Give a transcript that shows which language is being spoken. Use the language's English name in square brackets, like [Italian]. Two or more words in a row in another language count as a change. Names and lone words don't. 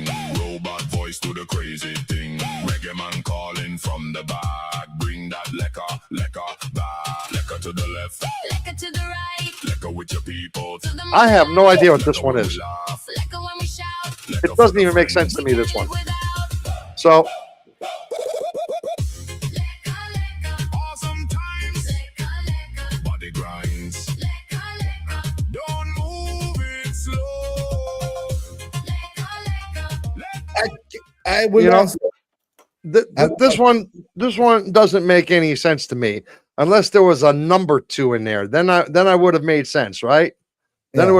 [English] Robot voice to the crazy thing. Reggae man calling from the back. Bring that leka back. Leka to the left, Leka to the right. leka with your people. To the I have no idea what this Leka one when is. we laugh. Leka when we shout. Leka It for doesn't the even make friends. sense to me, this one. Without. So, Leka, leka, Awesome times, leka, leka, body grinds. leka, leka, Don't move it slow. leka, leka. I will You know, answer. this one doesn't make any sense to me unless there was a number 2 in there. Then I would have made sense, right? Then it